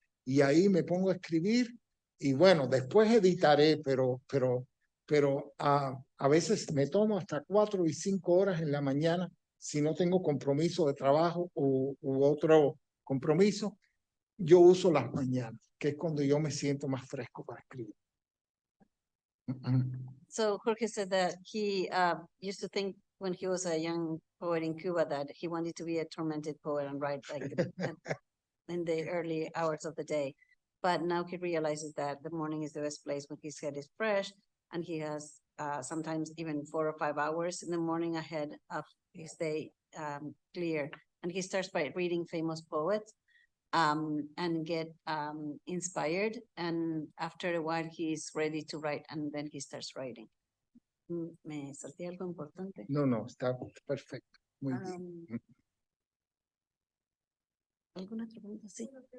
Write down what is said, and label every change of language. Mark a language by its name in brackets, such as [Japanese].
[Spanish] Y ahí me pongo a escribir y bueno, después editaré, pero a veces me tomo hasta 4 y 5 horas en la mañana si no tengo compromiso de trabajo u otro compromiso. Yo uso las mañanas, que es cuando yo me siento más fresco para escribir. [English] So Jorge said that he used to think when he was a young poet in Cuba that he wanted to be a tormented poet and write like in the early hours of the day. But now he realizes that the morning is the best place when his head is fresh and he has sometimes even 4 or 5 hours in the morning ahead of his day clear. And he starts by reading famous poets and get inspired. And after a while, he's ready to write, and then he starts writing. [Spanish] ¿Me salté algo importante? No, está perfecto. Muy bien. ¿Alguna otra pregunta? Sí.